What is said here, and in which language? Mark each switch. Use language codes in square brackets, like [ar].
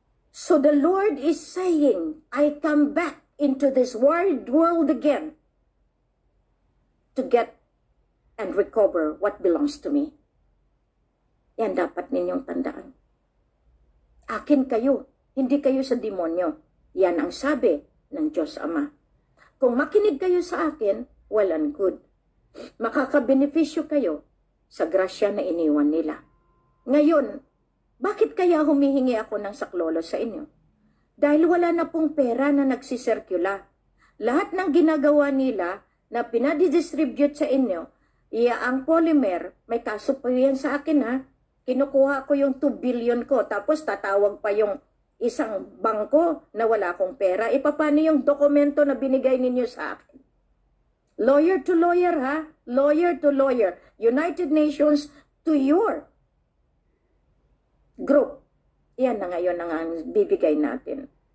[en] So the Lord is saying, I come back into this world again to get and recover what belongs to me. [tl] Yan dapat ninyong tandaan. Akin kayo, hindi kayo sa demonyo. Yan ang sabi ng Diyos Ama. Kung makinig kayo sa akin, [en] well and good. [tl] Makakabenepisyo kayo sa grasya na iniwan nila. Ngayon, bakit kaya humihingi ako ng saklolo sa inyo? Dahil wala na pong pera na nagsisirkula. Lahat ng ginagawa nila na pinadidistribute sa inyo, ang polymer, may kaso pa yan sa akin ha. Kinukuha ko yung 2 billion ko, tapos tatawag pa yung isang bangko na wala akong pera. Paano yung dokumento na binigay ninyo sa akin? [en] Lawyer to lawyer [tl] ha? [en] Lawyer to lawyer. United Nations to your group. [tl] Yan na ngayon ang bibigay natin.